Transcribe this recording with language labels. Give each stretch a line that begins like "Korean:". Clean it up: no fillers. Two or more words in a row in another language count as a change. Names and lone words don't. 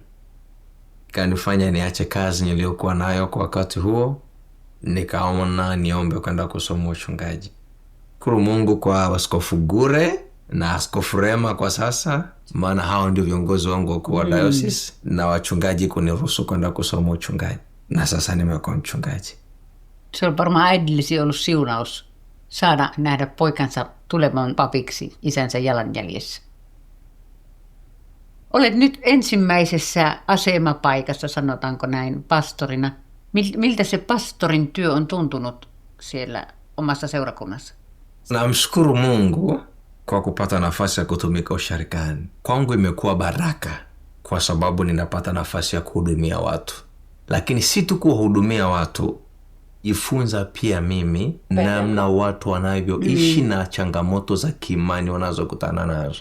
Swahili: Kanifanya niache kazi niliyokuwa nayo kwa wakati huo, nikaona niombe kwenda kusoma uchungaji. Shukuru Mungu kwa Askofu Gure na Askofu Rema kwa sasa, maana hao ndio viongozi wangu wa diocese na wachungaji kuniruhusu kwenda kusoma uchungaji. Na sasa nimekuwa mchungaji.
Finnish: Se on varmaan äidillesi ollut siunaus saada nähdä poikansa tulemaan papiksi isänsä jalanjäljessä. Olet nyt ensimmäisessä asemapaikassa, sanotaanko näin, pastorina. Miltä se pastorin työ on tuntunut siellä omassa seurakunnassa?
Swahili: Namshukuru Mungu kwa kupata nafasi ya kutumika usharikani. Kwangu imekuwa baraka kwa sababu ninapata nafasi ya kuhudumia watu. Lakini si tu kuhudumia watu, jifunza pia mimi namna watu wanavyoishi na changamoto za kiimani wanazokutana nazo.